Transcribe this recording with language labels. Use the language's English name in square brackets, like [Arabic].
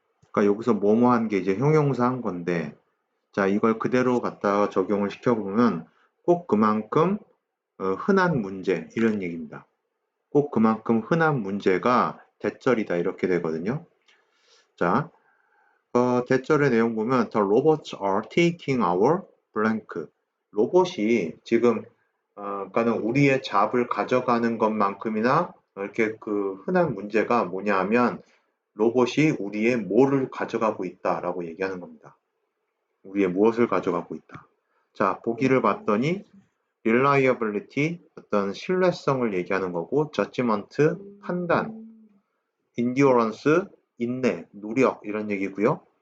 [Korean] 그러니까 여기서 뭐뭐한 게 이제 형용사 한 건데, 자 이걸 그대로 갖다가 적용을 시켜보면 꼭 그만큼 흔한 문제 이런 얘기입니다. 꼭 그만큼 흔한 문제가 대절이다 이렇게 되거든요. [English] 자, [Korean] 대절의 내용 보면 [English] The robots are taking our blank. [Korean] 로봇이 지금 그러니까는 우리의 잡을 가져가는 것만큼이나 이렇게 그 흔한 문제가 뭐냐 하면 로봇이 우리의 뭐를 가져가고 있다라고 얘기하는 겁니다. 우리의 무엇을 가져가고 있다. 자, 보기를 봤더니 reliability 어떤 신뢰성을 얘기하는 거고 judgment 판단, endurance 인내, 노력 이런 얘기고요.